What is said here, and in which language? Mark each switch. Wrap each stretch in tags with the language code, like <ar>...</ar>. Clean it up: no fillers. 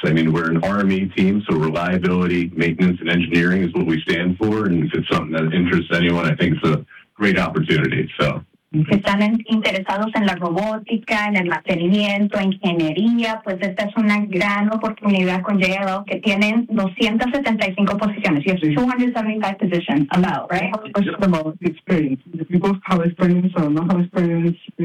<en>I mean, we're an RMA team, so reliability, maintenance, and engineering is what we stand for. And if it's something that interests anyone, I think it's a great opportunity. So.</en> <es>Están interesados en la robótica, en el mantenimiento, ingeniería. Pues esta es una gran oportunidad con JLL, que tienen 275 posiciones.</es> <en>Yes, 275 positions, about, right? Yeah. About experience. If you both have experience or not have experience,</en>